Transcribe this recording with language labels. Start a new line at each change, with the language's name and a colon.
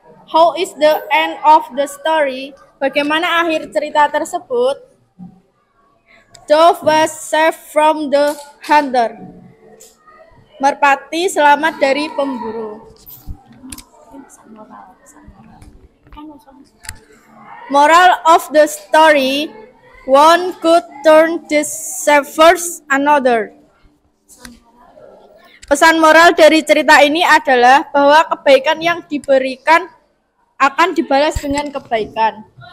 English: How is the end of the story?
Indonesian: Bagaimana akhir cerita tersebut?
English: Dove was saved from the hunter.
Indonesian: Merpati selamat dari pemburu.
English: Moral of the story: one could turn this savers another.
Indonesian: Pesan moral dari cerita ini adalah bahwa kebaikan yang diberikan akan dibalas dengan kebaikan.